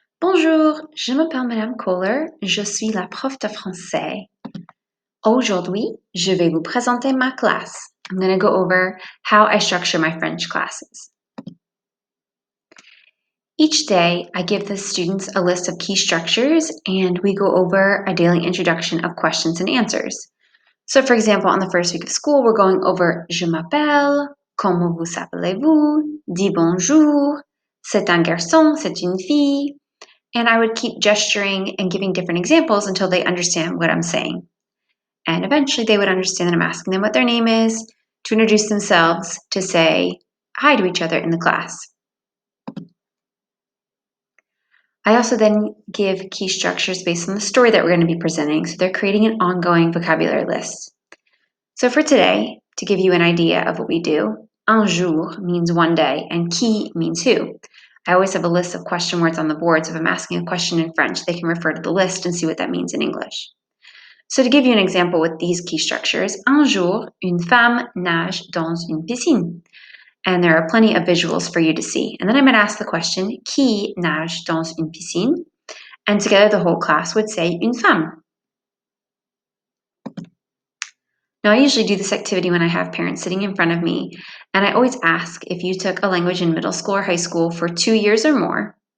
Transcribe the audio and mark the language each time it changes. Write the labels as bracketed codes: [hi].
[fr] Bonjour, je m'appelle Madame Kohler, je suis la prof de français. Aujourd'hui, je vais vous présenter ma classe. [en] I'm going to go over how I structure my French classes. Each day, I give the students a list of key structures and we go over a daily introduction of questions and answers. So for example, on the first week of school, we're going over [fr] Je m'appelle, comment vous appelez-vous, dis bonjour, c'est un garçon, c'est une fille. [en] And I would keep gesturing and giving different examples until they understand what I'm saying. And eventually they would understand that I'm asking them what their name is, to introduce themselves, to say hi to each other in the class. I also then give key structures based on the story that we're going to be presenting, so they're creating an ongoing vocabulary list. So for today, to give you an idea of what we do, [fr] un jour [en] means one day, and qui means who. I always have a list of question words on the board, so if I'm asking a question in French, they can refer to the list and see what that means in English. So to give you an example with these key structures, [fr] un jour, une femme nage dans une piscine. [en] And there are plenty of visuals for you to see. And then I might ask the question, [fr] qui nage dans une piscine? [en] And together the whole class would say [fr] une femme. [en] Now, I usually do this activity when I have parents sitting in front of me, and I always ask if you took a language in middle school or high school for 2 years or more.